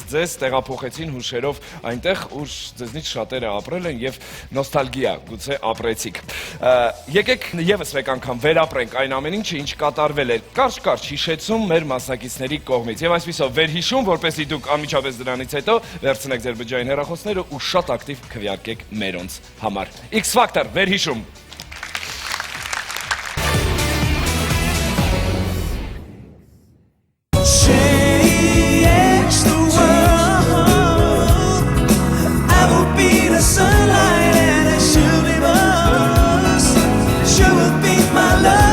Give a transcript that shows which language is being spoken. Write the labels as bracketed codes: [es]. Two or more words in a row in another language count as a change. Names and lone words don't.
[hy] ձեզ տեղափոխեցին հուշերով այնտեղ, ուր ձեզնից շատերը ապրել են և նոստալգիա գուցե ապրեցիք։ Եկեք ևս մեկ անգամ վերապրենք այն ամեն ինչը, ինչ կատարվել է կարճ-կարճ հիշեցում մեր մասնակիցների կողմից և այսպիսով վերհիշում, որպեսզի դուք անմիջապես դրանից հետո վերցնեք ձեր բջջային հեռախոսները ու շատ ակտիվ քվեարկեք մերոնց համար։ X Factor, վերհիշում։ [en] Change the world. I will be the sunlight and a shooting bus. You will be my